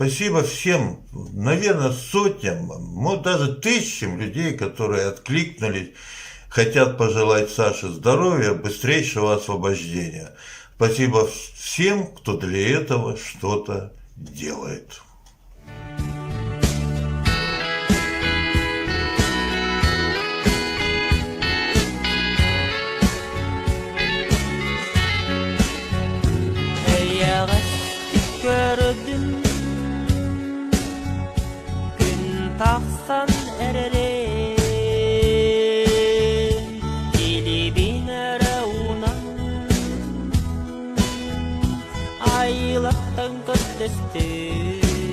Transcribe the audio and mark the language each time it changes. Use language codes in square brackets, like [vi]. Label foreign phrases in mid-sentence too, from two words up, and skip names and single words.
[ru] Спасибо всем, наверное, сотням, может даже тысячам людей, которые откликнулись, хотят пожелать Саше здоровья, быстрейшего освобождения. Спасибо всем, кто для этого что-то делает. Gördüm gün taksan erere dili binere unan aylıktan kötüstü